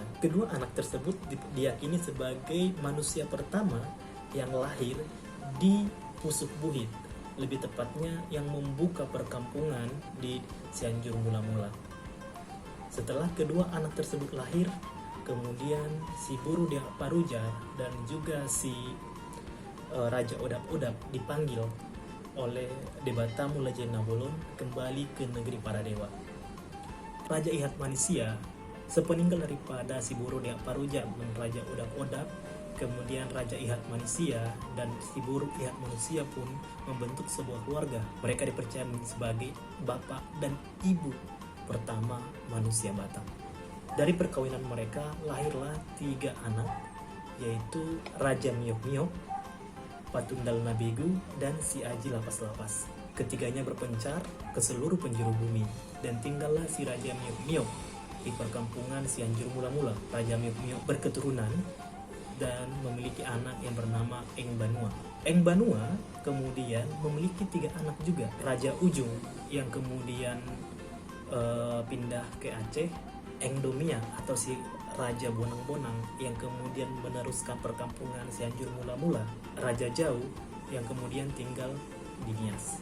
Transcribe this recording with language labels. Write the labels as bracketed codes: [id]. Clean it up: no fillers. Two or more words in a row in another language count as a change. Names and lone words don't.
[id] Kedua anak tersebut diyakini sebagai manusia pertama yang lahir di Pusuk Buhit, lebih tepatnya yang membuka perkampungan di Cianjur mula-mula. Setelah kedua anak tersebut lahir, kemudian si Boru Dia Parujar dan juga si Raja Odap-Odap dipanggil oleh Dewata Mula Jena Bolon kembali ke negeri para dewa. Raja Ihat Manisia sepeninggal daripada si Boru Dia Parujar dan Raja Odap-Odap, kemudian Raja Ihat Manisia dan si Boru Ihat Manisia pun membentuk sebuah keluarga. Mereka dipercaya sebagai bapak dan ibu pertama manusia Batak. Dari perkawinan mereka lahirlah 3 anak, yaitu Raja Miok-Miok, Patundal Nabegu, dan si Aji Lapas-Lapas. Ketiganya berpencar ke seluruh penjuru bumi, dan tinggallah si Raja Miok-Miok di perkampungan Cianjur mula-mula. Raja Miok-Miok berketurunan dan memiliki anak yang bernama Eng Banua. Eng Banua kemudian memiliki 3 anak juga. Raja Ujung yang kemudian pindah ke Aceh, Eng Domia atau si Raja Bonang-Bonang yang kemudian meneruskan perkampungan Cianjur mula-mula, Raja Jau yang kemudian tinggal di Nias.